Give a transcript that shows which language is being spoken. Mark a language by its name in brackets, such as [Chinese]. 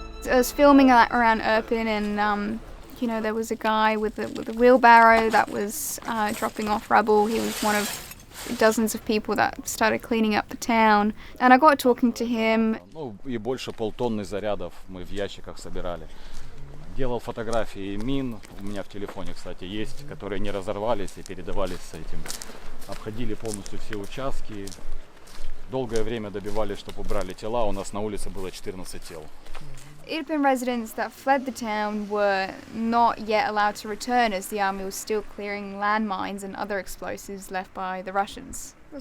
[English] I was filming around Irpin, and there was a guy with a wheelbarrow that was dropping off rubble. He was one of dozens of people that started cleaning up the town, and I got talking to him. [Russian] Ну и больше полтонны зарядов мы в ящиках собирали. Делал фотографии мин, у меня в телефоне, кстати, есть, которые не разорвались и передавались с этим. Обходили полностью все участки. Долгое время добивались, чтобы убрали тела. У нас на улице было 14 тел. [English] Irpin residents that fled the town were not yet allowed to return, as the army was still clearing landmines and other explosives left by the Russians.